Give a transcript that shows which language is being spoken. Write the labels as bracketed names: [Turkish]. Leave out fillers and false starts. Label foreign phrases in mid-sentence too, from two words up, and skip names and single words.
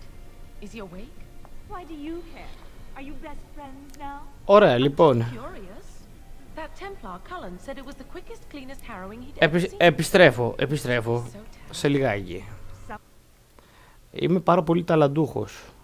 [English] Is he awake? Why do you care? Are you best friends now? [Greek] Ωραία, λοιπόν. [English] Curious. That Templar Cullen said it was the quickest, cleanest harrowing he'd ever seen. [Greek] Επιστρέφω σε λιγάκι. Είμαι πάρα πολύ ταλαντούχος.